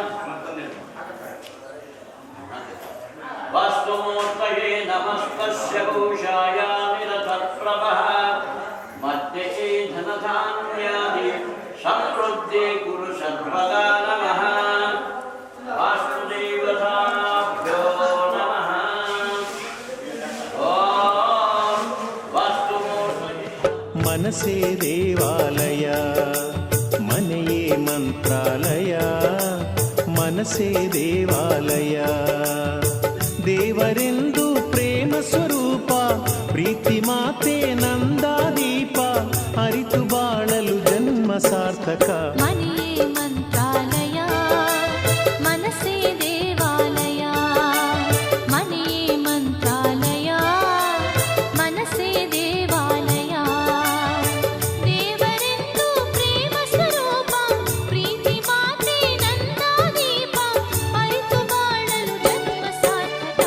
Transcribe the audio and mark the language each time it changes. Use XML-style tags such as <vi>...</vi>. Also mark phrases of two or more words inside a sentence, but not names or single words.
<sa>वास्तुमूर्तये नमस्तस्य भूषाया निरतप्रभः मध्ये धनधान्यादि समृद्धे कुरु सर्वदा नमः वास्तुदेवताभ्यो नमः ॐ वास्तुमूर्तये</sa> <kn>ಮನಸೇ ದೇವಾಲಯ मನೆಯೇ ಮಂತ್ರಾಲಯ ಮನಸೇ ದೇವಾಲಯ ದೇವರೆಂದು ಪ್ರೇಮ ಸ್ವರೂಪ ಪ್ರೀತಿ ಮಾತೆ ನಂದಾದೀಪ ಅರಿತು ಬಾಳಲು ಜನ್ಮ ಸಾರ್ಥಕ ಮನೆಯೇ ಮಂತ್ರಾಲಯ ಮನಸೇ ದೇವಾಲಯ ಮನೆಯೇ ಮಂತ್ರಾಲಯ ಮನಸೇ ದೇವಾಲಯ ದೇವರೆಂದು ಪ್ರೇಮ ಸ್ವರೂಪ ಪ್ರೀತಿ ಮಾತೆ ನಂದಾದೀಪ ಅರಿತು ಬಾಳಲು ಜನ್ಮ ಸಾರ್ಥಕ</kn>